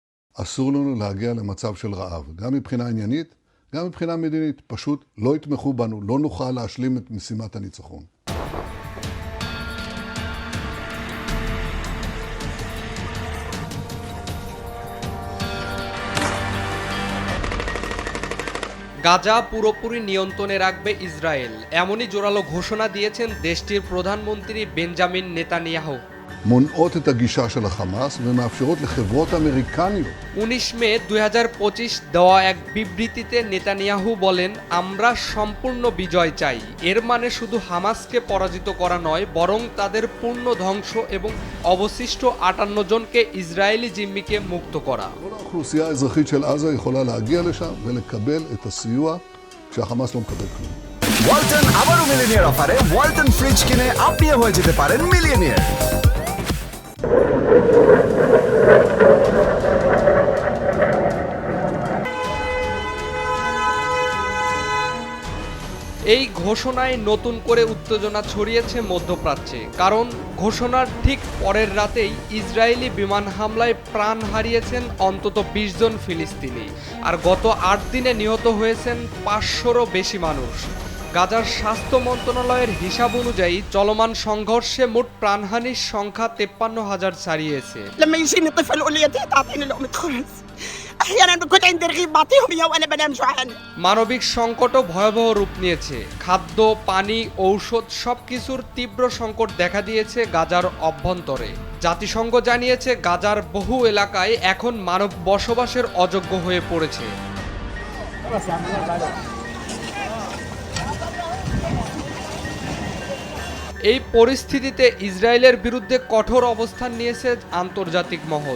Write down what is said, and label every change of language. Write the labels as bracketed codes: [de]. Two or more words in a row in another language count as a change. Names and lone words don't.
[he] אסור לנו להגיע למצב של רעב, גם מבחינה עניינית, גם מבחינה מדינית. פשוט לא יתמכו בנו, לא נוכל להשלים את משימת הניצחון. [bn] গাজা পুরোপুরি নিয়ন্ত্রণে রাখবে ইসরায়েল, এমনই জোরালো ঘোষণা দিয়েছেন দেশটির প্রধানমন্ত্রী বেঞ্জামিন নেতানিয়াহু। [he] מונעות את הגישה של החמאס ומאפשרות לחברות אמריקניות [bn] 19 মে 2025 দেওয়া এক বিবৃতিতে নেতানিয়াহু বলেন, আমরা সম্পূর্ণ বিজয় চাই। এর মানে শুধু হামাসকে পরাজিত করা নয়, বরং তাদের পূর্ণ ধ্বংস এবং অবশিষ্ট 58 জনকে ইসরায়েলি জিম্মিকে মুক্ত করা। [he] כל האוכלוסייה האזרחית של עזה יכולה להגיע לשם ולקבל את הסיוע כשהחמאס לא מקבל כלום. [bn] ওয়ালটন আবারও মিলিয়নিয়ার অফারে ওয়ালটন ফ্রিজ কিনে আপনিও হয়ে যেতে পারেন মিলিয়নিয়ার। এই ঘোষণায় নতুন করে উত্তেজনা ছড়িয়েছে মধ্যপ্রাচ্যে, কারণ ঘোষণার ঠিক পরের রাতেই ইসরায়েলি বিমান হামলায় প্রাণ হারিয়েছেন অন্তত 20 জন ফিলিস্তিনি, আর গত 8 দিনে নিহত হয়েছেন 500-রও বেশি মানুষ। গাজার স্বাস্থ্য মন্ত্রণালয়ের হিসাব অনুযায়ী চলমান সংঘর্ষে মোট প্রাণহানির সংখ্যা 53,000 ছাড়িয়েছে। [ar] لما يجيني طفل يقول لي يا تيتا اعطيني لقمه خبز احيانا بكون عندي رغيف بعطيهم اياه وانا بنام جوعان। [bn] মানবিক সংকটও ভয়াবহ রূপ নিয়েছে। খাদ্য, পানি, ঔষধ সবকিছুর তীব্র সংকট দেখা দিয়েছে গাজার অভ্যন্তরে। জাতিসংঘ জানিয়েছে গাজার বহু এলাকায় এখন মানব বসবাসের অযোগ্য হয়ে পড়েছে। এই পরিস্থিতিতে ইসরায়েলের বিরুদ্ধে কঠোর অবস্থান নিয়েছে আন্তর্জাতিক মহল।